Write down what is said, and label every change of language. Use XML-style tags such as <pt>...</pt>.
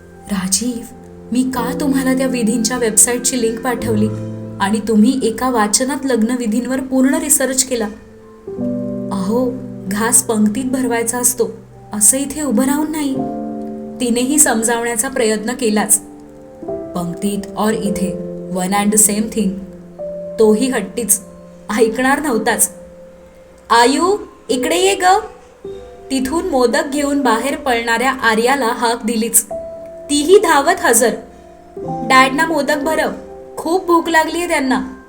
<mr>राजीव, मी का तुम्हाला त्या विधींच्या वेबसाईटची लिंक पाठवली आणि तुम्ही एका वाचनात लग्नविधींवर पूर्ण रिसर्च केला? अहो, घास पंक्तीत भरवायचा असतो, असं इथे उभं राहून नाही. तिनेही समजावण्याचा प्रयत्न केलाच.</mr> <en>पंक्तीत और इथे 1 अँड द सेम थिंग.</en> <mr>तोही हट्टीच, ऐकणार नव्हताच. आयू, इकडे ये ग. तिथून मोदक घेऊन बाहेर पळणाऱ्या आर्याला हाक दिलीच. तीही धावत हजर. डॅडना मोदक भरव, खूप भूक लागलीये त्यांना.</mr>